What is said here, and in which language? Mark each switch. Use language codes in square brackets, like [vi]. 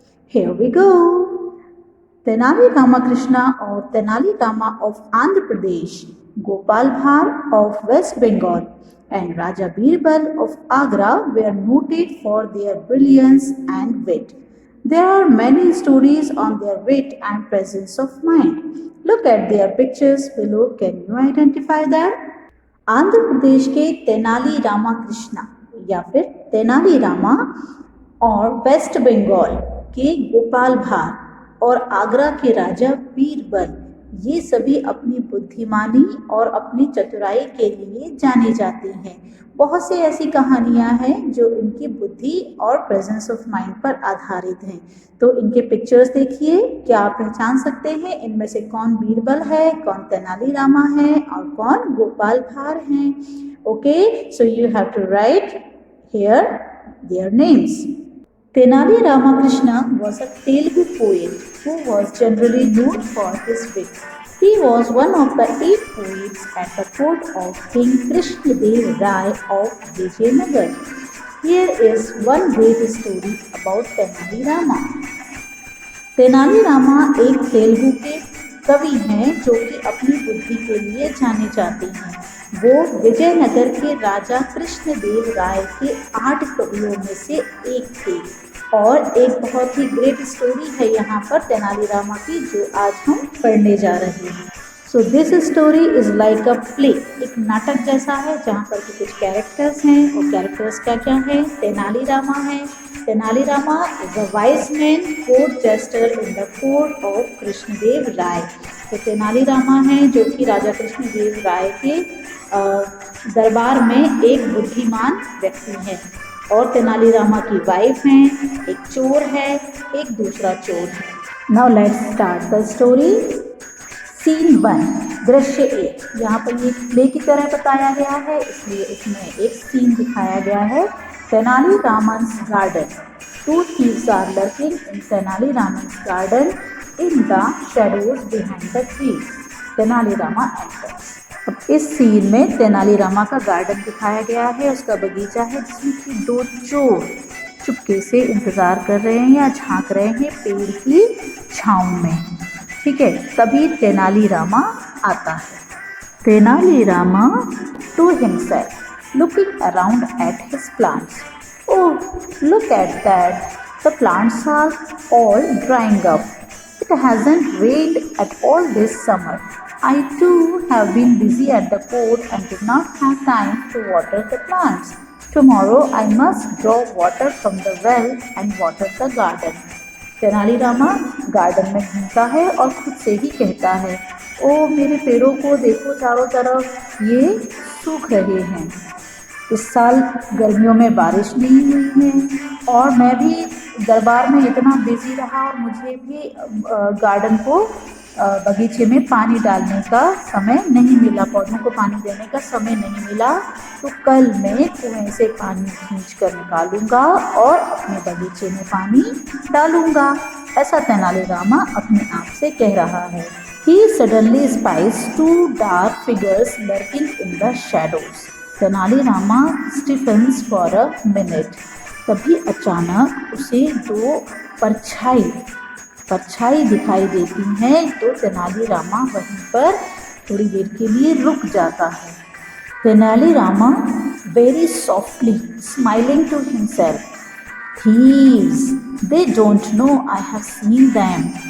[en] Here we go. Tenali Ramakrishna or Tenali Rama of Andhra Pradesh, Gopal Bhar of West Bengal and Raja Birbal of Agra were noted for their brilliance and wit. There are many stories on their wit and presence of mind. Look at their pictures below. Can you identify them? [hi] Andhra Pradesh के तेनाली रामा कृष्णा या फिर तेनाली रामा और waste Bengal के गोपाल भार और आगरा के राजा बीरबल, ये सभी अपनी बुद्धिमानी और अपनी चतुराई के लिए जाने जाते हैं। बहुत सी ऐसी कहानियां हैं जो इनकी बुद्धि और प्रेजेंस ऑफ माइंड पर आधारित हैं। तो इनके पिक्चर्स देखिए, क्या आप पहचान सकते हैं इनमें से कौन बीरबल है, कौन तेनाली रामा है और कौन गोपाल भार हैं? [en] Okay, so you have to write here their names. Tenali Ramakrishna was a Telugu poet who was generally known for his wit. He was one of the 8 poets at the court of King Krishnadev Rai of Vijayanagar. Here is one great story about Tenali Rama. [hi] Tenali Rama एक तेलुगु के कवि हैं जो कि अपनी बुद्धि के लिए जाने जाते हैं। वो विजयनगर के राजा कृष्णदेव राय के 8 कवियों में से एक थे और एक बहुत ही ग्रेट स्टोरी है यहाँ पर तेनाली रामा की जो आज हम पढ़ने जा रहे हैं। [en] so this story is like a play, [hi] एक नाटक जैसा है जहाँ पर कि कुछ कैरेक्टर्स हैं और कैरेक्टर्स क्या क्या है? [en] तेनाली रामा है। Tenali Rama is a wise man court jester in the court of Krishnadev Rai. [hi] तो तेनाली रामा है जो कि राजा कृष्णदेव राय के दरबार में एक बुद्धिमान व्यक्ति है और तेनाली रामा की वाइफ हैं, एक चोर है, एक दूसरा चोर है। [en] Now let's start the story. Scene 1, दृश्य 1। [hi] यहाँ पर ये प्ले की तरह बताया गया है इसलिए इसमें एक सीन दिखाया गया है। [en] Tenali Raman's garden. 2 thieves are lurking in Tenali Raman's garden in the shadows behind the trees. [hi] Tenali Rama enters. अब इस सीन में तेनाली रामा का गार्डन दिखाया गया है, उसका बगीचा है जिसमें कि 2 चोर चुपके से इंतजार कर रहे हैं या झांक रहे हैं पेड़ की छांव में। ठीक है, तभी तेनाली रामा आता है। [en] Tenali Rama to himself looking around at his plants. Oh, look at that. The plants are all drying up. It hasn't rained at all this summer. I too have been busy at the court and did not have time to water the plants. Tomorrow I must draw water from the well and water the garden. [hi] Tenali Rama garden में घूमता है और खुद से ही कहता है, ओ मेरे पेड़ों को देखो, चारों तरफ ये सूख रहे हैं। इस साल गर्मियों में बारिश नहीं हुई है और मैं भी दरबार में इतना बिजी रहा और मुझे भी गार्डन को बगीचे में पानी डालने का समय नहीं मिला, पौधों को पानी देने का समय नहीं मिला। तो कल मैं कुएं से पानी खींच कर निकालूंगा और अपने बगीचे में पानी डालूंगा। ऐसा तेनाली रामा अपने आप से कह रहा है। [en] He suddenly spies 2 dark figures lurking in the shadows. Tenali Rama stiffens for a minute. [hi] तभी अचानक उसे 2 परछाई दिखाई देती हैं तो तेनाली रामा वहीं पर थोड़ी देर के लिए रुक जाता है। [en] Tenali Rama very softly smiling to himself, thieves, they don't know I have seen them.